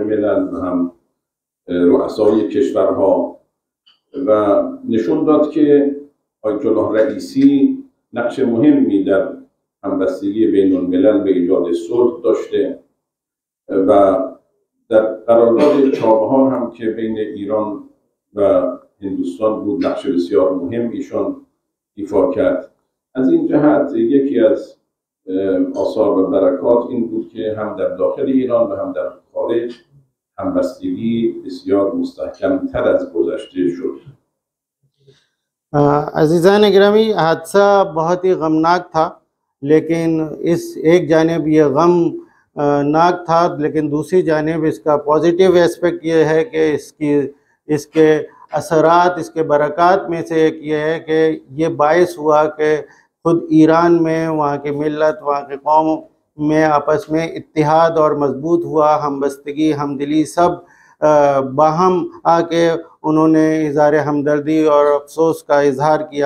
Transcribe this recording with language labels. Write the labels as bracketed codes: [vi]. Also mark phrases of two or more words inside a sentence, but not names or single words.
[fa] ملل و هم رؤسای کشورها، و نشون داد که آیت الله رئیسی نقش مهمی در همبستگی بین الملل به ایجاد صلح داشته و در قرارداد چابهار هم که بین ایران و هندوستان بود نقش بسیار مهم ایشان ایفا کرد. از این جهت یکی از آثار و برکات این بود که هم در داخل ایران و هم در خارج همبستگی بسیار مستحکم تر از گذشته شد. [hi] अज़ीज़ान गिरामी, हादसा बहुत ही गमनाक था, लेकिन इस एक जानिब ये गम नाक था, लेकिन दूसरी जानिब इसका [en] positive aspect [hi] ये है कि इसके असरात, इसके बरक़ात में से एक ये है कि ये बाइस हुआ कि ख़ुद ईरान में वहाँ की मिल्लत, वहाँ की कौम में आपस में इत्तेहाद और मजबूत हुआ, हमबस्तगी हमदिली सब बाहम आके उन्होंने इज़हार हमदर्दी और अफसोस का इजहार किया।